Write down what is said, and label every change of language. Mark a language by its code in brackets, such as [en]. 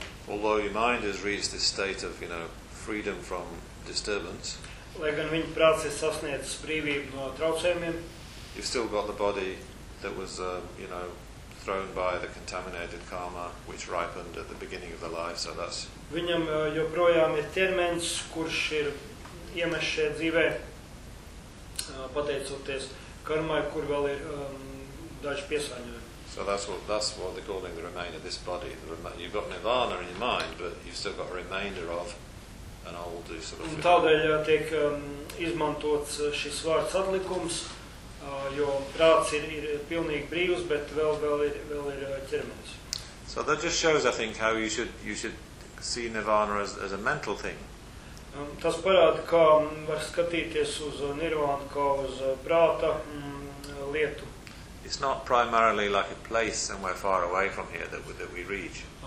[en] Although your mind has reached this state of, you know, freedom from disturbance. [lv] Lai gan viņa prāts ir sasniedzis brīvību no traucējumiem. [en] You've still got the body that was, you know, thrown by the contaminated karma which ripened at the beginning of the life, so that's... [lv] Viņam joprojām ir ķermenis, kurš ir iemests šajā dzīvē, pateicoties karmai, kur vēl ir daži piesāņojumi. [en] So that's what they're calling the remainder of this body. You've got nirvana in your mind, but you've still got a remainder of an old sort of... [lv] Un tādēļ tiek izmantots šis vārds atlikums, jo prāts ir pilnīgi brīvs, bet vēl ir ķermenis. [en] So that just shows, I think, how you should see nirvana as a mental thing. [lv] Tas parāda, kā var skatīties uz nirvānu kā uz prāta lietu. [en] It's not primarily like a place somewhere far away from here that we reach.